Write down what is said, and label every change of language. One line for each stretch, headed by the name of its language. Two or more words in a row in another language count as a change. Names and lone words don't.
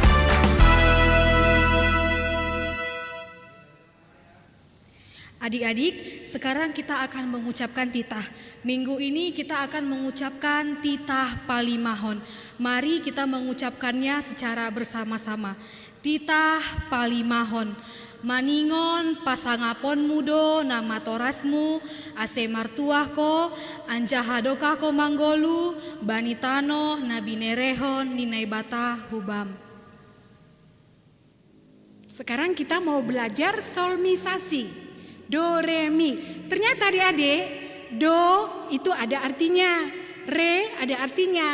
Indonesian: Adik-adik, sekarang kita akan mengucapkan titah. Minggu ini kita akan mengucapkan titah Palimahon. Mari kita mengucapkannya secara bersama-sama. Titah Palimahon.
Batak Simalungun: Maningon pasangapon mudo nama torasmu, ase martuah ko, anjahadoka ko manggolu, banitano nabinerehon ninai bata hubam.
Indonesian: Sekarang kita mau belajar solmisasi. Do, re, mi. Ternyata adik-adik, do itu ada artinya, re ada artinya.